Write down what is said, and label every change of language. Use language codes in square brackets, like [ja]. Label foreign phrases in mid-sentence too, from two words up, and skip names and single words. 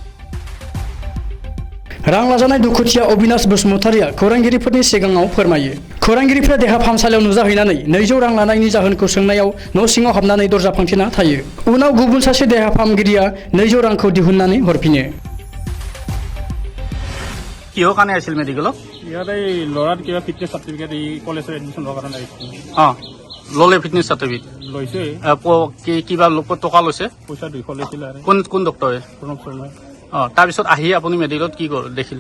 [brx] रां लाजानाय दुखुथिया अबिनाश बसुमतारीया खौरांगिरिफोरनि सिगाङाव फोरमायो। खौरांगिरिफोरा देहा फाहामसालियाव नुजाहैनानै 200 रां लानायनि जाहोनखौ सोंनायाव न' सिङाव हाबनानै दरजा फांथेना थायो। उनाव गुबुन सासे देहा फाहामगिरिया 200 रांखौ दिहुननानै हरफिनो। [as] কিহৰ কাৰণে আছিল মেডিকেলত? ইয়াতে ল'ৰাৰ কিবা [en] fitness certificate [as] এই কলেজৰ এডমিশ্যন লোৱাৰ কাৰণে আহিছিল। ল'লে [en] fitness certificate [as] লৈছে। কিবা টকা লৈছে? পইচা 200 লৈছিলে আৰু। কোন ডক্টৰে? প্ৰণৱ শৰ্মাই। তাৰপিছত আহি আপুনি মেডিকেলত কি দেখিলে?